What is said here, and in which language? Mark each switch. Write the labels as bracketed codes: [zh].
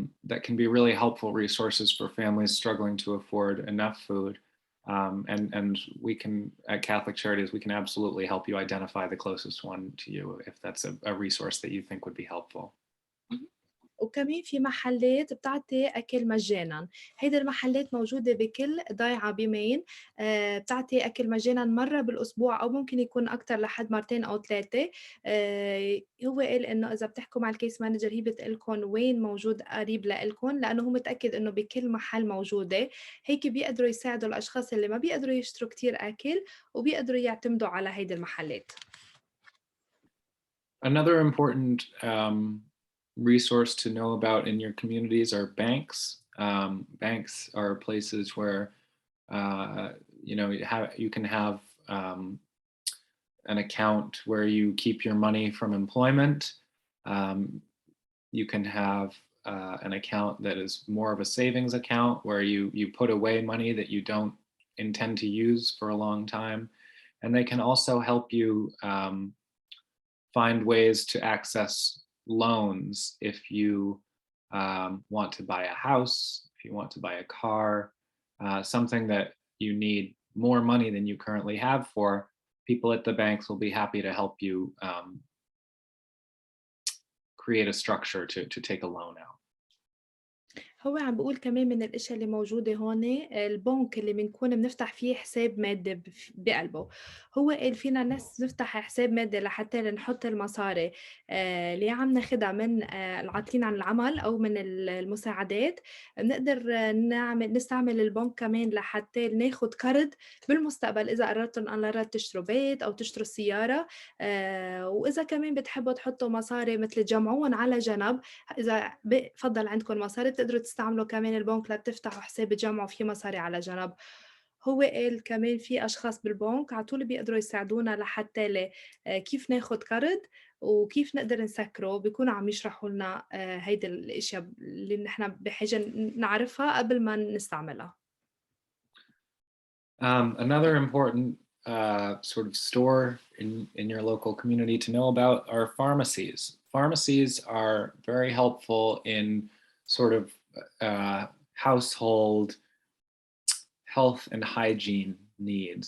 [en] That can be really helpful resources for families struggling to afford enough food. And we can, at Catholic Charities, we can absolutely help you identify the closest one to you if that's a resource that you think would be helpful. [ar] وكمان في محلات بتعطي أكل مجاناً، هيدي المحلات موجودة بكل ضيعة بمين، بتعطي أكل مجاناً مرة بالأسبوع أو ممكن يكون أكتر لحد مرتين أو 3. هو قال إنه إذا بتحكوا مع الكيس مانجر هي بتقلكن وين موجود قريب لإلكن، لأنه هو متأكد إنه بكل محل موجودة، هيك بيقدروا يساعدوا الأشخاص اللي ما بيقدروا يشتروا كتير أكل وبيقدروا يعتمدوا على هيدي المحلات. [en] Another important resource to know about in your communities are banks. Banks are places where you can have an account where you keep your money from employment. You can have an account that is more of a savings account where you put away money that you don't intend to use for a long time, and they can also help you find ways to access loans if you want to buy a house, if you want to buy a car, something that you need more money than you currently have for. People at the banks will be happy to help you create a structure to take a loan out. [ar] هو عم بيقول كمان من الأشياء اللي موجودة هون البنك اللي بنكون بنفتح فيه حساب مادي بقلبه. هو قال فينا ناس نفتح حساب مادي لحتى نحط المصاري اللي عم ناخدها من العاطلين عن العمل أو من المساعدات، بنقدر نستعمل البنك كمان لحتى ناخد قرض بالمستقبل إذا قررتوا أن تشتروا بيت أو تشتروا سيارة. وإذا كمان بتحبوا تحطوا مصاري مثل تجمعوهم على جنب، إذا بفضل عندكم مصاري بتقدروا تستعملوا كمان البنك لتفتحوا حساب تجمعوا فيه مصاري على جنب. هو قال كمان في أشخاص بالبنك على طول بيقدروا يساعدونا لحتى كيف ناخد قرض وكيف نقدر نسكره، بيكونوا عم يشرحوا لنا هيدي الأشياء اللي نحن بحاجة نعرفها قبل ما نستعملها. [en] Another important sort of store in your local community to know about are pharmacies. Pharmacies are very helpful in sort of household health and hygiene needs.